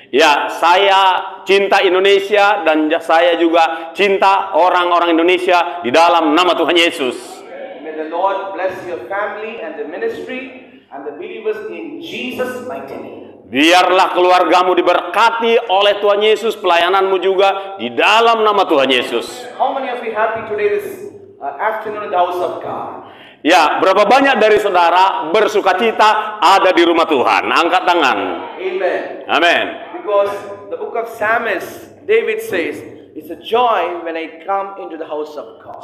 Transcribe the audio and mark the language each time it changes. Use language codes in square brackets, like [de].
[id] Ya, saya cinta Indonesia dan saya juga cinta orang-orang Indonesia di dalam nama Tuhan Yesus. [en] May the Lord bless your family and the ministry and the believers in Jesus' mighty name. [id] Biarlah keluargamu diberkati oleh Tuhan Yesus, pelayananmu juga di dalam nama Tuhan Yesus. [en] How many of you happy today this afternoon in the house of God? [id] Ya, berapa banyak dari saudara bersukacita ada di rumah Tuhan? Angkat tangan. [en] Amen. [id] Amin. [en] Because the book of Psalms, David says, it's a joy when I come into the house of God.